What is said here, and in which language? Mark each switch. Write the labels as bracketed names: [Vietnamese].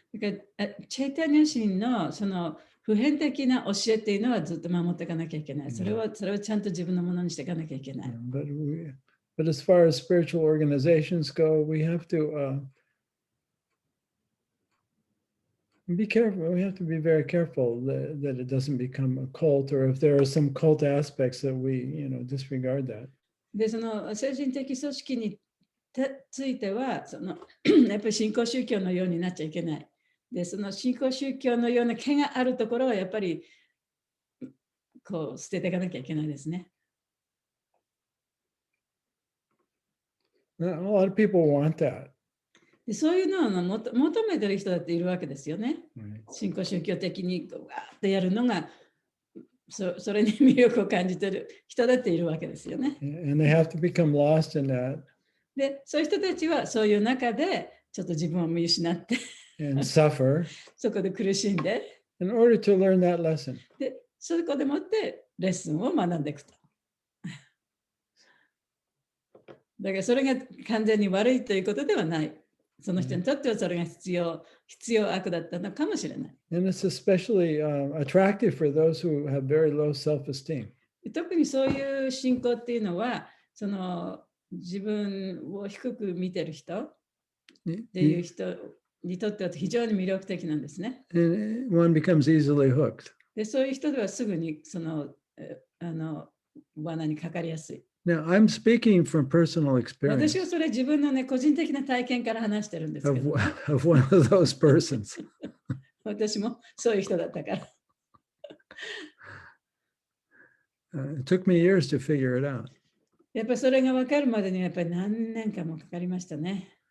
[Japanese] だからチェイタニャ神のその普遍的な教えっていうのはずっと守っていかなきゃいけない。それはちゃんと自分のものにしていかなきゃいけない。 [English] But as far as spiritual organizations go, we have to be careful. We have to be very careful that it doesn't become a cult, or if there are some cult aspects that we, disregard that. [Japanese] で、その精神的組織についてはやっぱり新興宗教のようになっちゃいけない。で、その新興宗教のような毛があるところはやっぱり捨てていかなきゃいけないですね。 [English] A lot of people want that. [Japanese] で、そういうのを求めてる人だっているわけですよね。新興宗教的にわーっとやるのがそれに魅力を感じてる人だっているわけですよね。 [English] And they have to become lost in that. [Japanese] で、そういう人たちはそういう中でちょっと自分を見失って、 [English] and suffer [Japanese] そこで苦しんで、 [English] in order to learn that lesson. [Japanese] で、そこでもってレッスンを学んでいくと。だからそれが完全に悪いということではない。その人にとってはそれが必要悪だったのかもしれない。 [English] And it's especially attractive for those who have very low self-esteem. [Japanese] 特にそういう信仰っていうのは、その自分を低く見てる人っていう人にとっては非常に魅力的なんですね。 [English] And one becomes easily hooked. [Japanese] で、そういう人ではすぐにその罠にかかりやすい。 [English] Now, I'm speaking from personal [Japanese] 私 [English] experience [Japanese] はそれ自分のね、個人的な体験から話してるんですけ [English] of, [Japanese] ど、 [English] of one of those persons. [Japanese] 私もそういう人だったから。 It took me years to figure it out. やっぱりそれが分かるまでにやっぱり何年間もかかりましたね。